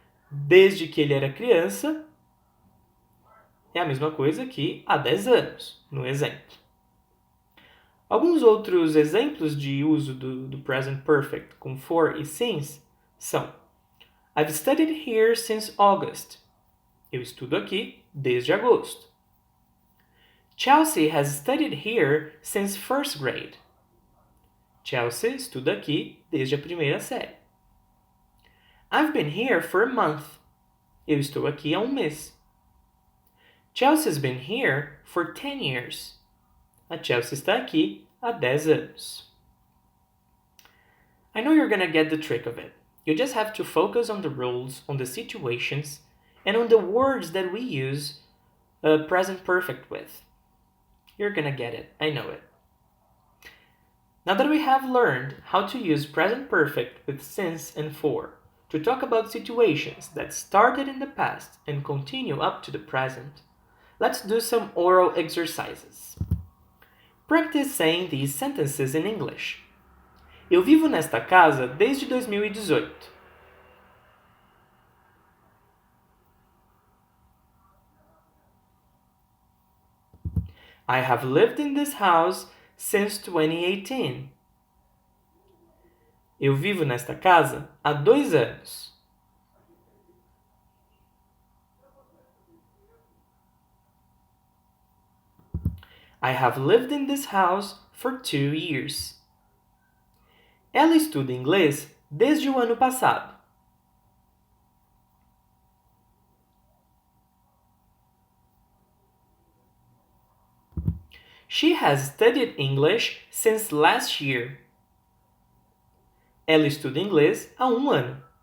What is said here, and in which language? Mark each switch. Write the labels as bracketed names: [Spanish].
[Portuguese] Desde que ele era criança é a mesma coisa que há 10 anos, no exemplo. Alguns outros exemplos de uso do present perfect com for e since são: [English] I've studied here since August. [Portuguese] Eu estudo aqui desde agosto. [English] Chelsea has studied here since first grade. [Portuguese] Chelsea estuda aqui desde a primeira série. [English] I've been here for a month. [Portuguese] Eu estou aqui há um mês. [English] Chelsea's been here for 10 years. [Portuguese] A Chelsea está aqui há 10 anos. [English] I know you're gonna get the trick of it. You just have to focus on the rules, on the situations, and on the words that we use present perfect with. You're gonna get it, I know it. Now that we have learned how to use present perfect with since and for to talk about situations that started in the past and continue up to the present, let's do some oral exercises. Practice saying these sentences in English. [Portuguese] Eu vivo nesta casa desde 2018. [English] I have lived in this house since 2018. [Portuguese] Eu vivo nesta casa há 2 anos. [English] I have lived in this house for 2 years. [Portuguese] Ela estuda inglês desde o ano passado. [English] She has studied English since last year. [Portuguese] Ela estuda inglês há um ano.